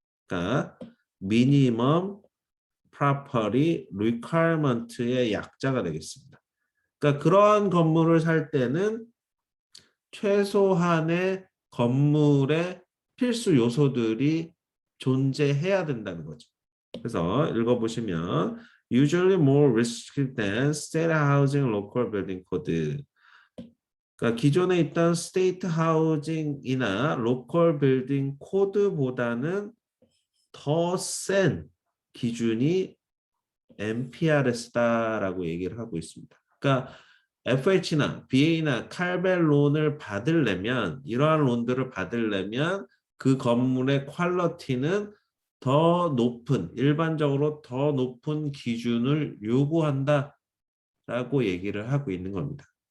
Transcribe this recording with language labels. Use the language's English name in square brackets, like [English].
[Korean] 그러니까 Minimum Property Requirement의 약자가 되겠습니다. 그러니까 그러한 건물을 살 때는 최소한의 건물의 필수 요소들이 존재해야 된다는 거죠. 그래서 읽어보시면 [English] usually more restricted than state housing local building code. [Korean] 그러니까 기존에 있던 스테이트 하우징이나 로컬 빌딩 코드보다는 더 센 기준이 MPRS다라고 얘기를 하고 있습니다. 그러니까 FH나 BA나 칼벨 론을 받으려면 이러한 론들을 받으려면 그 건물의 퀄리티는 더 높은 일반적으로 더 높은 기준을 요구한다라고 얘기를 하고 있는 겁니다.